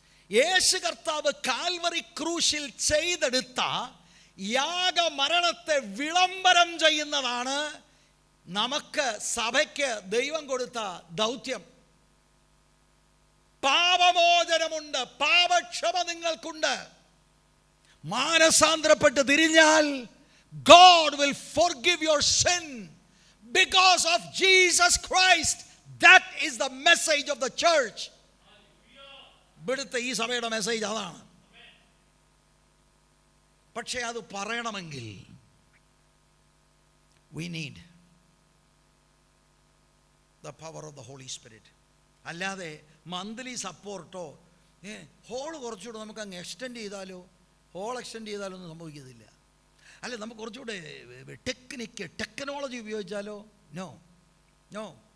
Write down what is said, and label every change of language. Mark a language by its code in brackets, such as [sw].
[ml] യേശു കർത്താവ് കാൽവറി ക്രൂശിൽ ചെയ്തെടുത്ത യാഗമരണത്തെ വിളംബരം ചെയ്യുന്നതാണ് നമുക്ക് സഭയ്ക്ക് ദൈവം കൊടുത്ത ദൗത്യം. പാപമോചനമുണ്ട്, പാപക്ഷമ നിങ്ങൾക്കുണ്ട്. മാനസാന്തരപ്പെട്ട് തിരിഞ്ഞാൽ [en] God will forgive your sin because of Jesus Christ. That is the message of the church. [ml] ഇവിടുത്തെ ഈ സഭയുടെ മെസ്സേജ് അതാണ്. പക്ഷേ അത് പറയണമെങ്കിൽ [en] we need the power of the Holy Spirit. [ml] അല്ലാതെ മന്ത്ലി സപ്പോർട്ടോ ഹോൾ കുറച്ചുകൂടെ നമുക്ക് അങ്ങ് എക്സ്റ്റെൻഡ് ചെയ്താലോ, ഹോൾ എക്സ്റ്റെൻഡ് ചെയ്താലോ ഒന്നും സംഭവിക്കത്തില്ല. അല്ലെ നമുക്ക് കുറച്ചുകൂടെ ടെക്നോളജി ഉപയോഗിച്ചാലോ? [en] No.